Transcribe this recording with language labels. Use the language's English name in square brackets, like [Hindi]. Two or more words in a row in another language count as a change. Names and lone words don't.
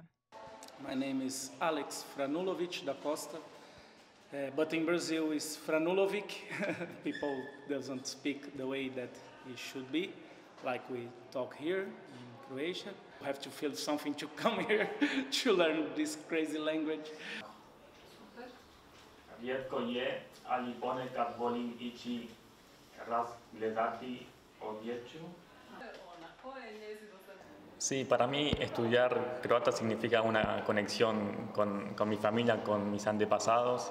[English] My name is Alex Franulović da Costa, but in Brazil it's Franulović. People doesn't speak the way that it should be, like we talk here in Croatia. You have to feel something to come here to learn this crazy language. [Croatian] Rijetko je, ali ponekad volim ići razgledati odjeću. [Spanish] Sí, para mí estudiar croata significa una conexión con mi familia, con mis antepasados.